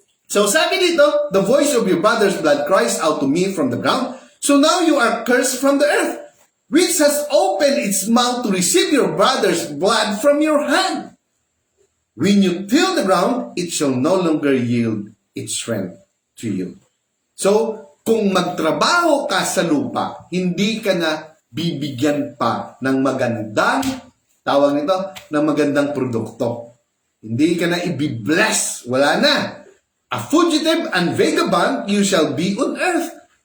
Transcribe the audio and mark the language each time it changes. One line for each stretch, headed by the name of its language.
English: So,
Filipino: sabi dito,
English: the voice of your brother's blood cries out to me from the ground. So now you are cursed from the earth, which has opened its mouth to receive your brother's blood from your hand. When you till the ground, it shall no longer yield its strength to you.
Filipino: So, kung magtrabaho ka sa lupa, hindi ka na bibigyan pa ng magandang, tawag nito, ng magandang produkto. Hindi ka na ibibless. Wala na.
English: A fugitive and vagabond you shall be on earth.